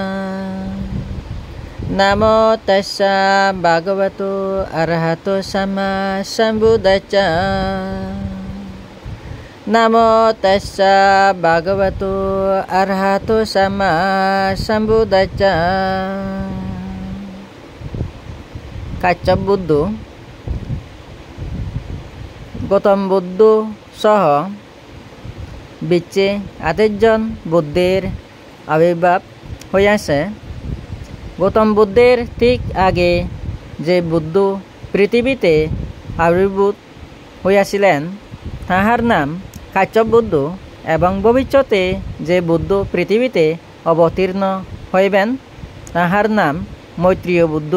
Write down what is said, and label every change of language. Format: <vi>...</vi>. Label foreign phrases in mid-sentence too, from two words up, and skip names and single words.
<pi>Namo tassa bhagavato arahato sama sambuddhassa. Namo tassa bhagavato arahato sama sambuddhassa.</pi> <bn>কাশ্যপ বুদ্ধ গৌতম বুদ্ধ সহ বিশ্বে 28 জন বুদ্ধের আবির্ভাব হইয়াছে। গৌতম বুদ্ধের ঠিক আগে যে বুদ্ধ পৃথিবীতে আবির্ভূত হইয়াছিলেন তাহার নাম কাশ্যপ বুদ্ধ, এবং ভবিষ্যতে যে বুদ্ধ পৃথিবীতে অবতীর্ণ হইবেন তাহার নাম মৈত্রেয় বুদ্ধ।</bn>